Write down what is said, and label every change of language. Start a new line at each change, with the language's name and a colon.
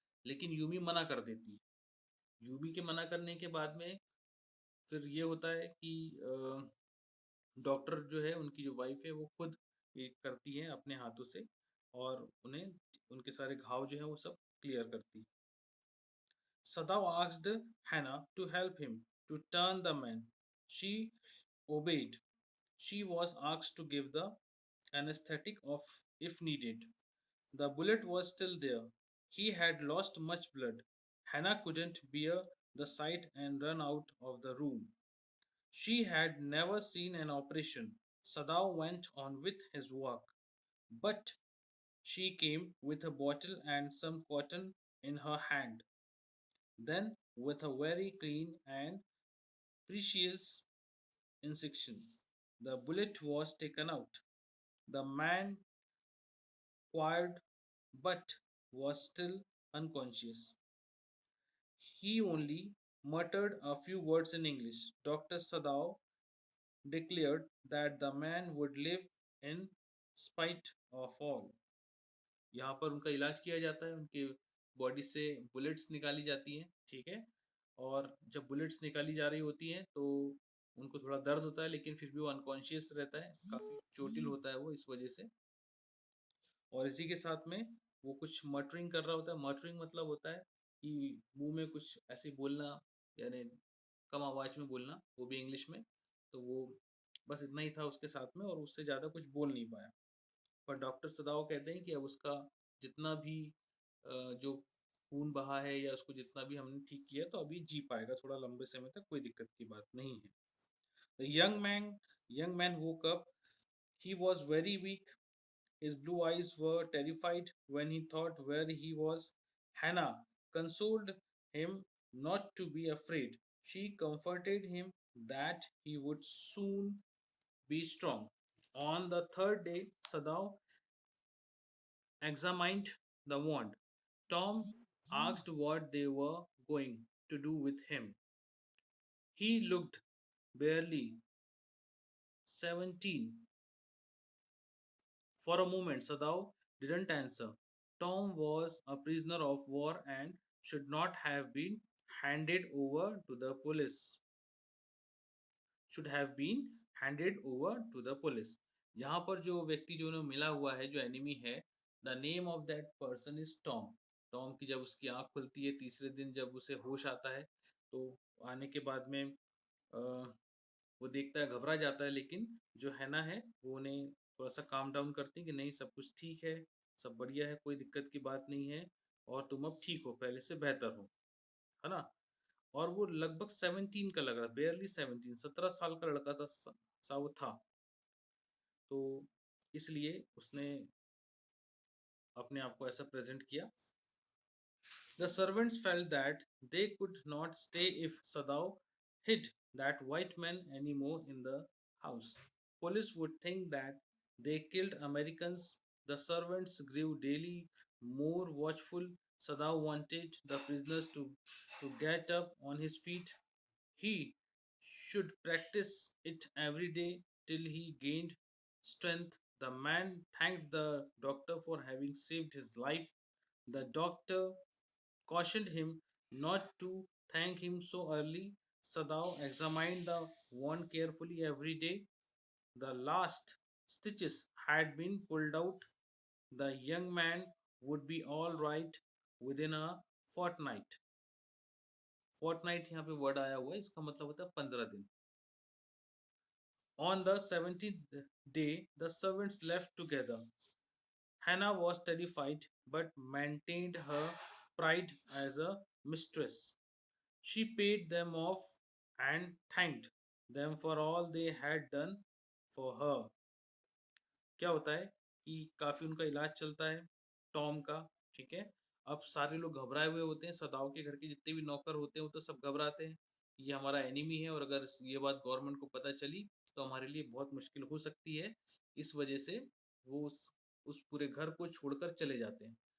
Hindi: लेकिन यूमी मना कर देती है। यूमी के मना करने के बाद में फिर ये होता है कि डॉक्टर जो है, उनकी जो वाइफ है, वो खुद ये करती है अपने हाथों से और उन्हें उनके सारे घाव जो है वो सब क्लियर करती है।
English: Sadao asked Hannah to help him to turn the man. She obeyed. She was asked to give the anesthetic of if needed. The bullet was still there. He had lost much blood. Hannah couldn't bear the sight and ran out of the room. She had never seen an operation. Sadao went on with his work, but she came with a bottle and some cotton in her hand. Then, with a very clean and precious incision, the bullet was taken out. The man quired but was still unconscious. He only muttered a few words in English. Dr. Sadao declared that the man would live in spite of all.
Hindi: यहाँ पर उनका इलाज किया जाता है, उनके body से bullets निकाली जाती हैं, ठीक है। और जब बुलेट्स निकाली जा रही होती हैं तो उनको थोड़ा दर्द होता है, लेकिन फिर भी वो अनकॉन्शियस रहता है, काफ़ी चोटिल होता है वो इस वजह से। और इसी के साथ में वो कुछ मटरिंग कर रहा होता है। मटरिंग मतलब होता है कि मुंह में कुछ ऐसे बोलना, यानी कम आवाज़ में बोलना, वो भी इंग्लिश में। तो वो बस इतना ही था उसके साथ में और उससे ज़्यादा कुछ बोल नहीं पाया। पर डॉक्टर सदाव कहते हैं कि अब उसका जितना भी जो खून बहा है या उसको जितना भी हमने ठीक किया, तो अभी जी पाएगा थोड़ा लंबे समय तक, कोई दिक्कत की बात नहीं है।
English: The young man woke up. He was very weak. His blue eyes were terrified when he thought where he was. Hannah consoled him not to be afraid. She comforted him that he would soon be strong. On the third day, Sadaw examined the wound. Tom asked what they were going to do with him. He looked barely 17. For a moment, Sadao didn't answer. Tom was a prisoner of war and should not have been handed over to the police. Should have been handed over to the police.
Hindi: यहाँ पर जो व्यक्ति जो उन्हें मिला हुआ है, जो एनिमी है,
English: The name of that person is Tom.
Hindi: Tom की जब उसकी आंख खुलती है तीसरे दिन, जब उसे होश आता है, तो आने के बाद में वो देखता है, घबरा जाता है, लेकिन जो हैना है वो उन्हें थोड़ा सा काम डाउन करती है कि नहीं, सब कुछ ठीक है, सब बढ़िया है, कोई दिक्कत की बात नहीं है और तुम अब ठीक हो, पहले से बेहतर हो, है ना। और वो लगभग 17 का लग रहा, बेयरली 17, 17 साल का लड़का था, सा वो था। तो इसलिए उसने अपने आप को ऐसा प्रेजेंट किया।
English: The servants felt that they could not stay if Sadao hid that white man anymore in the house. Police would think that they killed Americans. The servants grew daily more watchful. Sadao wanted the prisoners to get up on his feet. He should practice it every day till he gained strength. The man thanked the doctor for having saved his life. The doctor cautioned him not to thank him so early. Sadao examined the wound carefully every day. The last stitches had been pulled out. The young man would be all right within a fortnight.
Hindi: Fortnight यहाँ पे word आया हुआ है, इसका मतलब होता है 15 दिन.
English: On the 17th day, the servants left together. Hannah was terrified but maintained her pride as a mistress. She paid them off and thanked them for all they had done for her.
Hindi: क्या होता है कि काफी उनका इलाज चलता है Tom का. ठीक है. अब सारे लोग घबराए हुए होते हैं, सदाओ के घर के जितने भी नौकर होते हैं वो तो सब घबराते हैं. ये हमारा एनिमी है और अगर ये बात गवर्नमेंट को पता चली तो हमारे लिए बहुत मुश्किल हो सकती है. इस वजह से वो उस पूरे घर को छोड़कर चले जाते हैं.